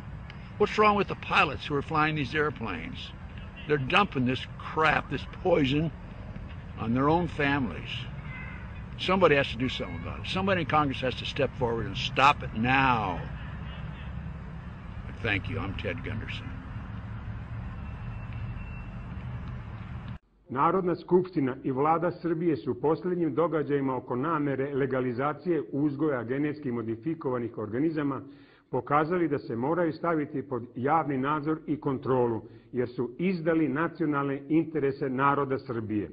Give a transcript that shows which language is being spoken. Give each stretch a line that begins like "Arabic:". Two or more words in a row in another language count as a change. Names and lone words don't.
English: What's wrong with the pilots who are flying these airplanes? They're dumping this crap, this poison, on their own families. Somebody has to do something about it. Somebody in Congress has to step forward and stop it now. Thank you. I'm Ted Gunderson.
Serbian: Narodna skupština I vlada Srbije su u posljednjim događajima oko namere legalizacije uzgoja genetski modifikovanih organizama pokazali da se moraju staviti pod javni nadzor i kontrolu, jer su izdali nacionalne interese naroda Srbije.